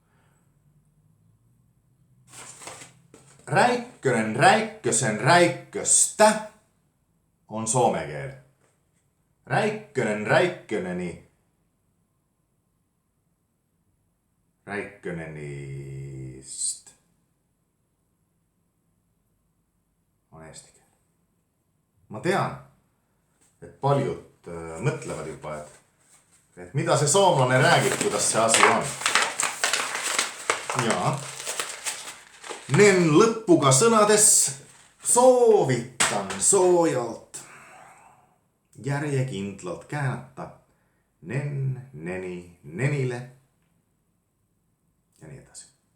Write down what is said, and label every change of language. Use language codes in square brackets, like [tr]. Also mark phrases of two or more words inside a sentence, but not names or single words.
[et] Räikkönen, Räikkösen, Räikköstä on suomen. Räikkönen, Räikköneni, Räikkönenist on eesti keel. Ma tean, et paljud mõtlevad juba, et mida see soomlane räägib, kuidas see asi on. Ja nen lõpuga sõnades soovitan soojalt järjekindlalt käännata nen, neni, nenile ja nii edasi.